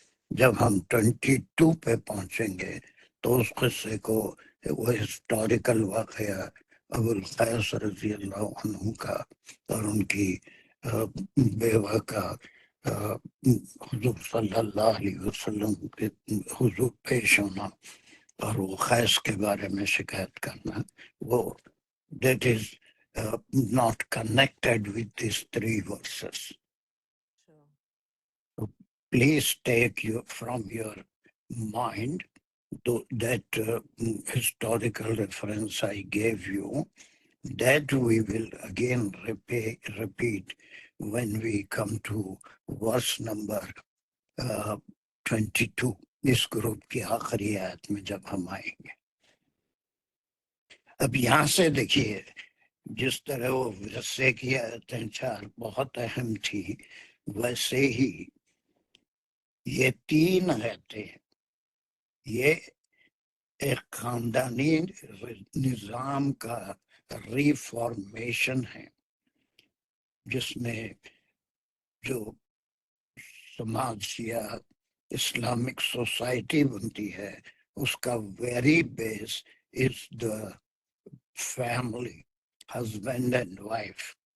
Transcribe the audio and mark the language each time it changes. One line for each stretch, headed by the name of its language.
Urdu: جب ہم 22 پہ پہنچیں گے تو اس قصے کو, وہ ہسٹوریکل واقعہ ابو القیس رضی اللہ عنہ کا اور ان کی بیوہ کا حضور صلی اللہ علیہ وسلم کے حضور پیش ہونا اور وہ قیس کے بارے میں شکایت کرنا, وہ
English: that is not connected with these 3 verses. So please take from your mind that historical reference I gave you, that we will again repeat when we come to verse number 22.
Urdu: اس group کی آخری آیت میں جب ہم آئیں گے. اب یہاں سے دیکھیے, جس طرح وہ ورثے کی آیتیں 4 بہت اہم تھی, ویسے ہی یہ 3 آیتیں یہ ایک خاندانی نظام کا ریفارمیشن ہے, جس میں جو سماج یا اسلامک سوسائٹی بنتی ہے اس کا
English: Very base is the family, husband and wife.